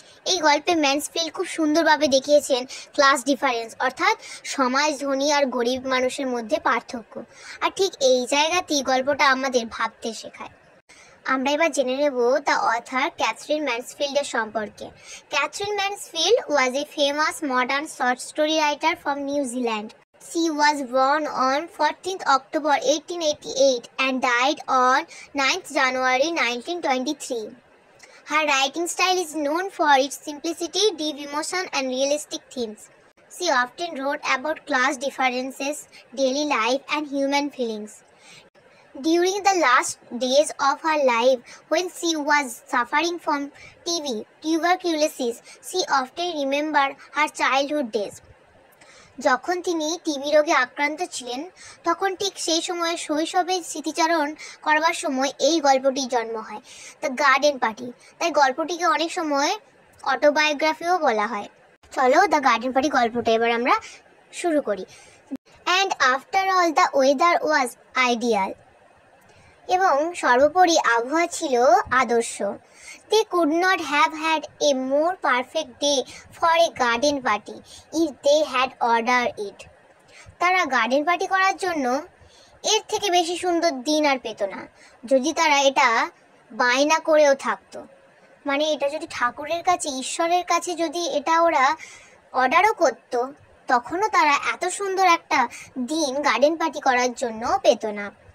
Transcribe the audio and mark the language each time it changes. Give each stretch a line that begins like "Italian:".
Bangla: এই গল্পে ম্যানসফিল্ড খুব সুন্দরভাবে দেখিয়েছেন ক্লাস ডিফারেন্স, অর্থাৎ সমাজ ধনী আর গরিব মানুষের মধ্যে পার্থক্য। আর ঠিক এই জায়গাতেই গল্পটা আমাদের ভাবতে শেখায়। আমরা এবার জেনে নেব দ্য অথার ক্যাথরিন ম্যানসফিল্ডের সম্পর্কে।
English: Katherine Mansfield was a famous modern short story writer from New Zealand. She was born on 14th October 1888 and died on 9th January 1923. Her writing style is known for its simplicity, deep emotion, and realistic themes. She often wrote about class differences, daily life, and human feelings. During the last days of her life, when she was suffering from TB, tuberculosis, she often remembered her childhood days.
Bangla: যখন তিনি TB রোগে আক্রান্ত ছিলেন, তখন ঠিক সেই সময়ে শৈশবের স্মৃতিচারণ করবার সময় এই গল্পটির জন্ম হয়, দ্য গার্ডেন পার্টি। তাই গল্পটিকে অনেক সময় অটোবায়োগ্রাফিও বলা হয়। চলো দ্য গার্ডেন পার্টি গল্পটা এবার আমরা শুরু করি।
English: and after all the weather was ideal,
Bangla: এবং সর্বোপরি আবহাওয়া ছিল আদর্শ।
English: They could not have had a more perfect day for a garden party if they had ordered it.
Bangla: তারা গার্ডেন পার্টি করার জন্য এর থেকে বেশি সুন্দর দিন আর পেত না, যদি তারা এটা বায়না করেও থাকতো। মানে এটা যদি ঠাকুরের কাছে, ঈশ্বরের কাছে যদি এটা ওরা অর্ডারও করতো, তখনও তারা এত সুন্দর একটা দিন গার্ডেন পার্টি করার জন্য পেত না।